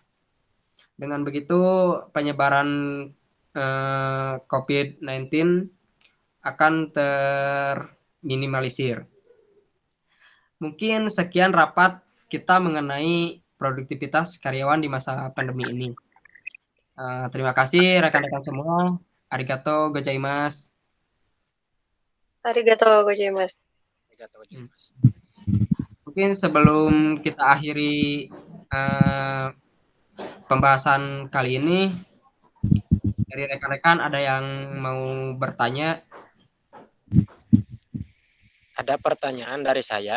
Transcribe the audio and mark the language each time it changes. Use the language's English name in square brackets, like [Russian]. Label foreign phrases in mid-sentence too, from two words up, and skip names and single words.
[Indonesian] Dengan begitu penyebaran COVID-19 akan terminimalisir. Mungkin sekian rapat kita mengenai produktivitas karyawan di masa pandemi ini. Terima kasih rekan-rekan semua. [Japanese] ありがとうございます. ありがとうございます. [Indonesian] Mungkin sebelum kita akhiri pembahasan kali ini, dari rekan-rekan ada yang mau bertanya? Ada pertanyaan dari saya.